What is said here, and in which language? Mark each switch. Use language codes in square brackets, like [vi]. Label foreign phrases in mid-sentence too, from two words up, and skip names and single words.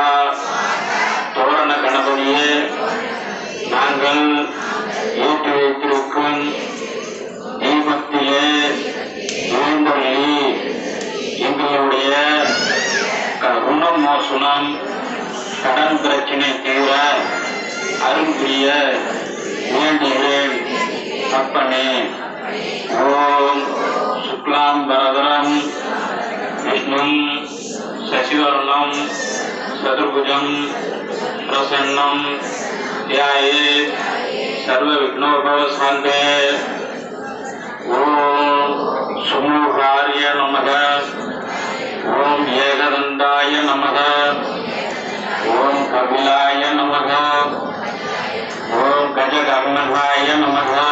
[ta] தோரண கணபதியே நாங்கள் ஏற்றி வைத்திருக்கும் தீபத்திலே எழுந்தருளி எங்களுடைய ருணமோசனம் கடன் பிரச்சனை தீர அருள் புரிய வேண்டுகிறேன் அப்பனே. [sa] ओम् शुक्लां बरधरं विष्णुं शशिवर्णं चतुर्भुजं प्रसन्नं ध्याये सर्व विघ्नोपशान्ते। ओम सुमुखार्य नमः। ओम एकदन्ताय नमः। ओम कपिलाय नमः। ओम गजकर्णकाय नमः।